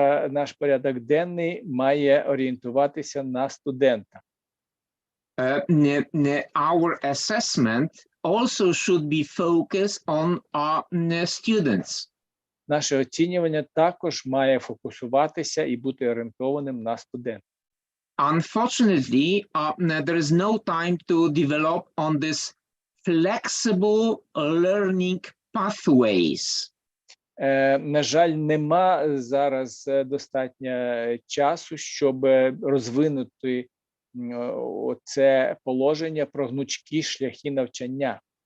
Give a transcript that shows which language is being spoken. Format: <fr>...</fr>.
<uk>Наш порядок денний має орієнтуватися на студента.</uk> <en>Our assessment also should be focused on students.</en> <uk>Наше оцінювання також має фокусуватися і бути орієнтованим на студента.</uk> <en>Unfortunately, there is no time to develop on this flexible learning pathways.</en> <uk>На жаль, нема зараз достатньо часу, щоб розвинути це положення про гнучкі шляхи навчання.</uk>